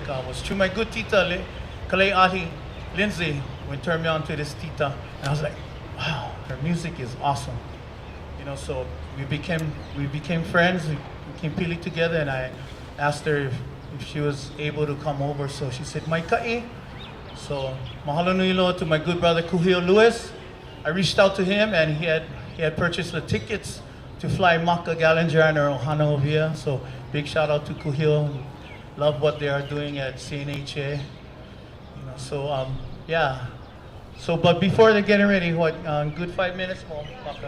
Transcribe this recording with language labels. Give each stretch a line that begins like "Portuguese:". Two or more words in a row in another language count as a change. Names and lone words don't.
English: I was through my good tita, Kale'ahi Lindsay, would turn me on to this tita. And I was like, wow, her music is awesome. You know, so we became friends. We became pili together, and I asked her if she was able to come over. So she said,
Hawaiian: "Mai ka'i."
English: So
Hawaiian: mahalo nui loa
English: to my good brother Kuhio Lewis. I reached out to him, and he had purchased the tickets to fly Maka Gallinger and her Ohana over here. So big shout out to Kuhio. Love what they are doing at CNHA. You know, so yeah. So, but before they're getting ready, good 5 minutes more, Maka.